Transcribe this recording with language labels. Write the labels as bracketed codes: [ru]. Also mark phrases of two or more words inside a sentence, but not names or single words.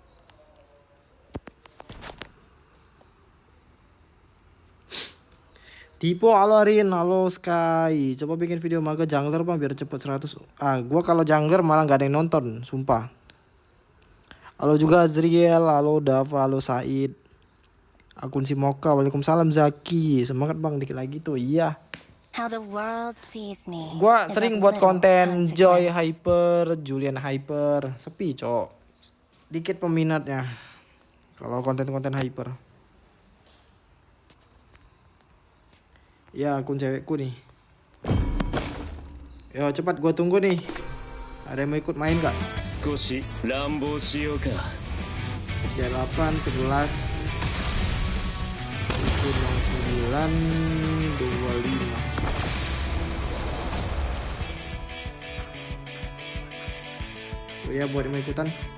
[id] Tipo, halo Arin, halo Sky. Coba bikin video maga jungler bang biar cepet 100. Gua kalau jungler malah gak ada yang nonton, sumpah. Halo juga Azriel, halo Dava, halo Said. Akun si Moka, waalaikumsalam Zaki. Semangat bang, dikit lagi tuh, iya. [en] How the world sees me. [id] Gua [en] is [id] sering [en] of [id] buat [en] little [id] konten Joy [en] consequence. [id] Hyper, Julian Hyper. Sepi, Cok. Dikit peminatnya. Kalau konten-konten Hyper. Ya, akun cewekku nih. Yo, cepat gua tunggu nih. Ada yang mau ikut main gak? [ja] 少し乱暴しようか。 [id] 38, 11, 9, 25. Oh ya, buat yang mau ikutan.